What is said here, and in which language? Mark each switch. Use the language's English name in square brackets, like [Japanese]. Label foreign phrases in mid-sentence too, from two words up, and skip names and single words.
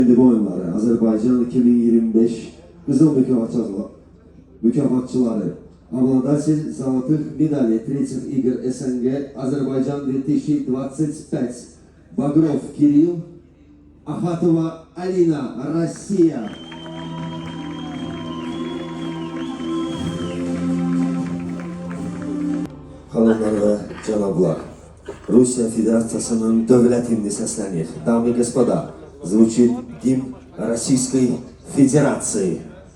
[Azerbaijani] Bu oyunları Azerbaycan 2025 Kızıl mükafatçıları [Russian] обладатель золотых медалей третьих игр СНГ Азербайджан 2025 Багров Кирилл, Ахатова Алина, Россия. [Azerbaijani] Hanımlar ve canablar, Rusya Federasyası'nın devlet himni seslenir. [Russian] Дамы и господа, звучит гимн Российской Федерации.